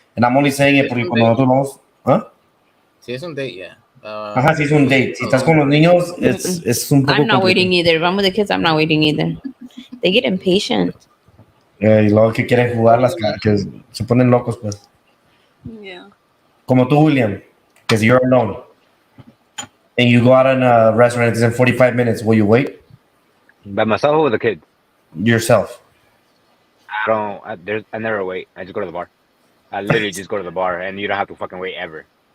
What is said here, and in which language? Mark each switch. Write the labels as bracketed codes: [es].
[en] And I'm only saying it [es] porque cuando nosotros vamos, [en] ¿ah? [es] Si es un date, yeah. Ajá, si es un date. Si estás con los niños, es un poco [en] I'm not waiting either. If I'm with the kids, I'm not waiting either. They get impatient. [es] Y luego que quieren jugar que se ponen locos, pues. [en] Yeah. [es] Como tú, [en] William, because you're alone. and you go out in a restaurant, it's in 45 minutes. Will you wait? By myself or with the kid? Yourself. I never wait. I just go to the bar. I literally just go to the bar, and you don't have to fucking wait ever.